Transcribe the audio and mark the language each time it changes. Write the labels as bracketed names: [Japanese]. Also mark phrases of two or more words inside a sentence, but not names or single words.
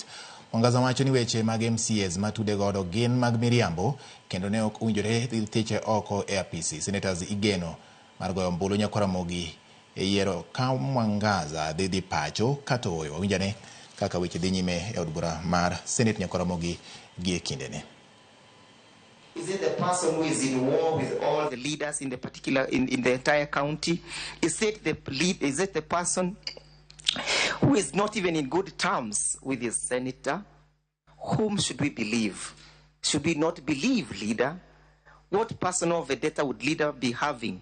[Luo (Kenya and Tanzania)] Mwangaza wacho ni weche mag MCAs ma tude godo gin mag miriambo kendo ne ok owinjore thiche oko e apisi. Senators igeno mar goyo ombulu nyaka Ramogi e yiero ka Mwangaza dhi pacho kata oyo. Owinjane kaka weche dhi nyime e od bura mar Senate nyaka Ramogi gi e kindene. [English] Is it the person who is in war with all the leaders in the particular in the entire county? Is it the person who is not even in good terms with his senator? Whom should we believe? Should we not believe leader? What personal vendetta would leader be having?